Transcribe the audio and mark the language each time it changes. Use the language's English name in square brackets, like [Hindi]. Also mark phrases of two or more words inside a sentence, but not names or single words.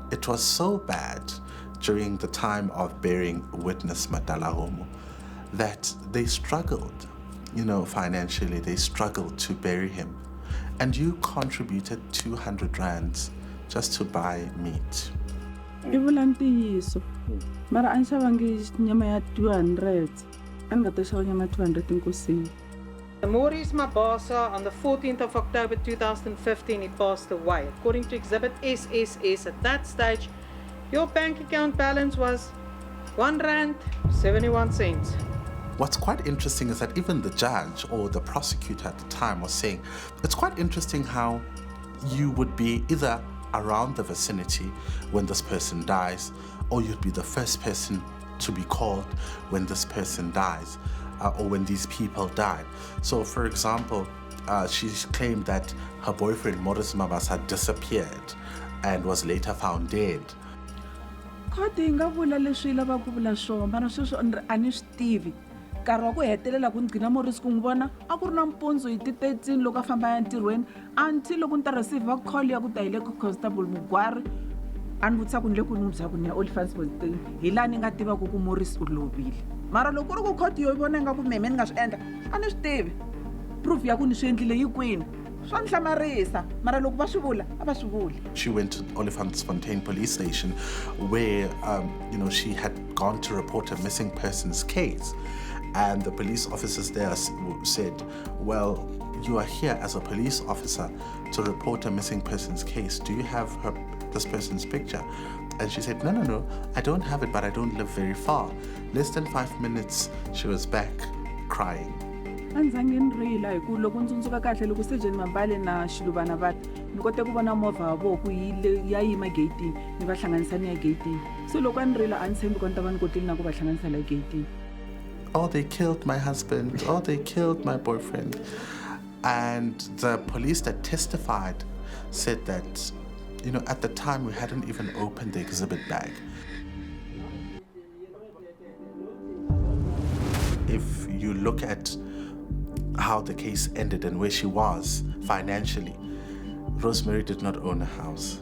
[English] It was so bad during the time of burying witness Madala Homo that they struggled, financially, they struggled to bury him. And you contributed 200 rands just to buy meat. [Tsonga] Mara anshavangi nyama ya 200. Angata shawa nyama 200 inkosini. [English] Maurice Mabasa, on the 14th of October 2015, he passed away. According to Exhibit SSS, at that stage, your bank account balance was R1.71. What's quite interesting is that even the judge or the prosecutor at the time was saying, it's quite interesting how you would be either around the vicinity when this person dies, or you'd be the first person to be called when this person dies. Or when these people died. So, for example, she claimed that her boyfriend, Morris Mabasa, disappeared and was later found dead. [Tsonga] khodi yi nga vula leswi yi lavaka ku vula swona mara sweswo a ni swi tivi nkarhi wa ku hetelela ku ni gcina Morris ku n'wi vona a ku ri nampundzu hi ti 13 loko a famba ya ntirhweni until loko ni ta [English] receive call [Tsonga] ya ku ta hi le ku constable Mugwari a ni vutisa ku ni le ku ni n'wi byela ku ni ya Olifants Police hi laha ni nga tivaka ku Morris u lovile mara loko ku ri ku khodi yo vona ingaku meme ni nga swi endla a ni swi tivi proof ya ku ni swi endlile yi kwini swa ni hlamarisa mara loko va swi vula a va swi vuli. [English] She went to Olifantsfontein police station where she had gone to report a missing persons case, and the police officers there said, well, you are here as a police officer to report a missing persons case. Do you have this person's picture? And she said, no, I don't have it, but I don't live very far. Less than 5 minutes, she was back crying. [Tsonga] A ndzange ni rila hi ku loko ni tsundzuka kahle loko Sejeni Mambale na Xiluvana va ni kote ku vona movha wa vona ku ya yima gatini ni va hlanganisa ni ya gatini so loko a ni rila a ni tshembi ku ni ta va ni kotile na ku va hlanganisa la gatini. [English] Oh, they killed my husband. Oh, they killed my boyfriend. And the police that testified said that, at the time we hadn't even opened the exhibit bag. If you look at how the case ended and where she was financially, Rosemary did not own a house.